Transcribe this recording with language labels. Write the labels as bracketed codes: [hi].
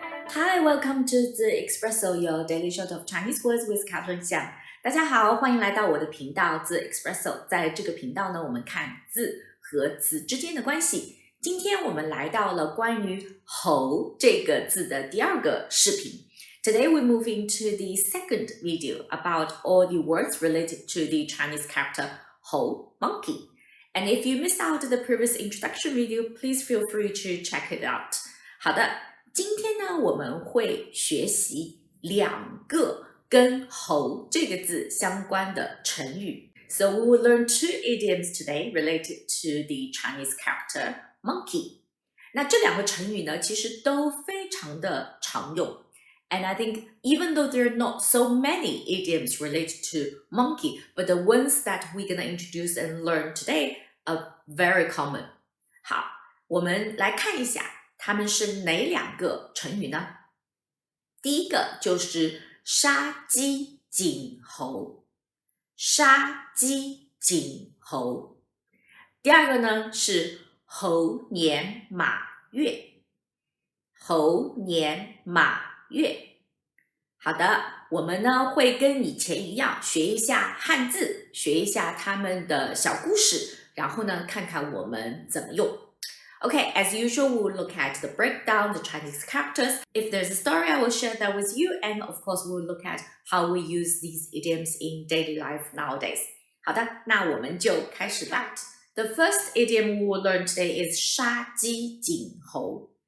[en] Hi, welcome to the Espresso, your daily shot of Chinese words with cathelender. [zh] 大家好，欢迎来到我的频道 The Espresso。在这个频道呢，我们看字和词之间的关系。今天我们来到了关于猴这个字的第二个视频。 [en] Today we move into the second video about all the words related to the Chinese character 猴 monkey. And if you missed out the previous introduction video, please feel free to check it out. [zh] 好的，今天呢，我们会学习两个跟猴这个字相关的成语。 [en] So we will learn two idioms today related to the Chinese character monkey. [zh] 那这两个成语呢，其实都非常的常用。 [en] And I think even though there are not so many idioms related to monkey, but the ones that we're going to introduce and learn today are very common. [zh] 好，我们来看一下它们是哪两个成语呢？第一个就是杀鸡儆猴，杀鸡儆猴。第二个呢是猴年马月，猴年马月。好的，我们呢会跟以前一样学一下汉字，学一下他们的小故事，然后呢看看我们怎么用。 [en] Okay, as usual, we'll look at the breakdown, the Chinese characters. If there's a story, I will share that with you. And of course, we'll look at how we use these idioms in daily life nowadays. [zh] 好的，那我们就开始吧。 [en] The first idiom we will learn today is [zh] 杀鸡儆猴。